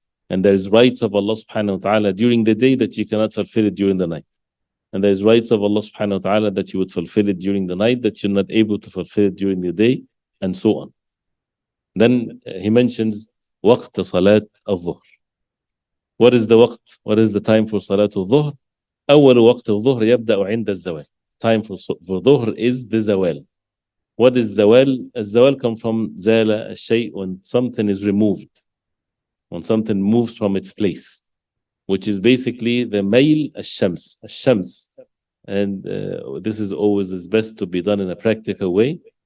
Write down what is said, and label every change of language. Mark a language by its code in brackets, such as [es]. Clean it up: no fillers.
[en] And there's rights of Allah subhanahu wa ta'ala during the day that you cannot fulfill it during the night. And there's rights of Allah subhanahu wa ta'ala that you would fulfill it during the night, that you're not able to fulfill it during the day, and so on. Then he mentions waqt salat al-dhuhr. What is the waqt? What is the time for salat al-dhuhr? [ar] أول وقت الظهر يبدأ عند الزوال. [en] Time for dhuhr is the zawal. What is zawal? Zawal comes from zala al-shay, when something is removed, when something moves from its place, which is basically the mail al-shams. Al-shams. And this is always is best to be done in a practical way.